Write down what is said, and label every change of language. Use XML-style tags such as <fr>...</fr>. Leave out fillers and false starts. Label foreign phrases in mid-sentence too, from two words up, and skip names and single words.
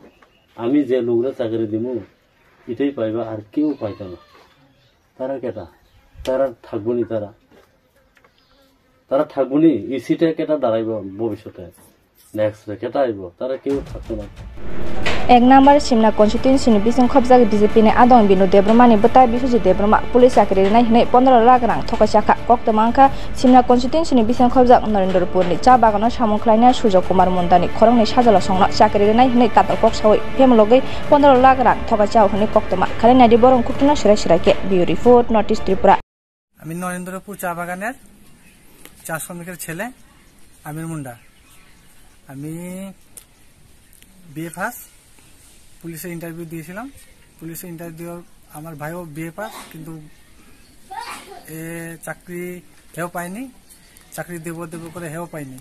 <bn>আমি যে লোকরা চাকরি দিব এটাই পাইবা, আর কেউ পাইতো না। তারা কেটা, তারা থাকবো নি, তারা থাকবো নি, এই সিটে কেটা দাঁড়াইব ভবিষ্যতে, নেক্সট কেটা আইব, তারা কেউ থাকতো না।</bn> <trp>1 নম্বর সিমনা কনস্টিটিউয়েন্সিनि बिसं खबजाग बीजेपीनि आदं बिनु देब्रमानि बता बिसुजि देब्रमा पुलिस चाकरि नायहनै 15 लाख रां थकायसाखा कक्तमांखा सिमना कनस्टिट्युएन्सिनि बिसं खबजाग नरेन्द्रपुरनि चा बागानाव सामुख्लायना सुजय कुमार मुन्दानि खरंनि साजला संना चाकरि नायहनै कातर कक्सावै फेमलगै 15 लाख रां थकायसाव हनै कक्तमा खालायनादि बरं कुटुना सिराके</trp> <en>bureau report</en> <trp>नर्थ इस्ट त्रिपुरा।</trp> <bn>আমি নরেন্দ্রপুর চা বাগানের চা শ্রমিকের ছেলে আমির মুন্ডা। আমি</bn> <en>BA pass,</en> <bn>পুলিশে ইন্টারভিউ দিয়েছিলাম। পুলিশে ইন্টারভিউ আমার ভাইও</bn> <en>BA pass,</en> <bn>কিন্তু এ চাকরি হেও পায়নি, চাকরি দেব দেব করে হেও পাইনি।</bn>